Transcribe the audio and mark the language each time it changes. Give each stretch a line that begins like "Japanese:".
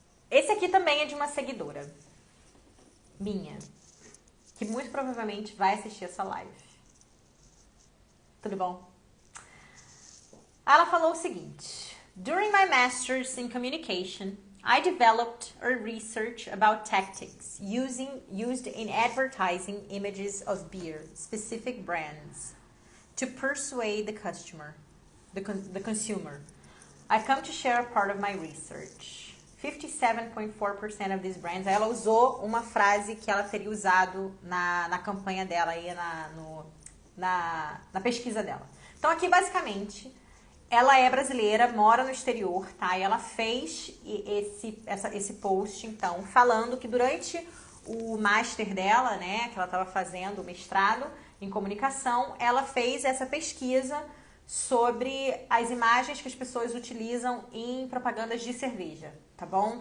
Portuguese: Esse aqui também é de uma seguidora minha, que muito provavelmente vai assistir essa live. Tudo bom? Ela falou o seguinte:
English: During my master's in communication, I developed a research about tactics used in advertising images of beer, specific brands, to persuade the customer, the consumer. I've come to share a part of my research. 57.4% of these brands.
Portuguese: Ela usou uma frase que ela teria usado na campanha dela aí na pesquisa dela. Então aqui basicamente ela é brasileira, mora no exterior, tá? E ela fez esse post, então, falando que durante o master dela, né, que ela estava fazendo o mestrado em comunicação, ela fez essa pesquisa sobre as imagens que as pessoas utilizam em propagandas de cerveja, tá bom?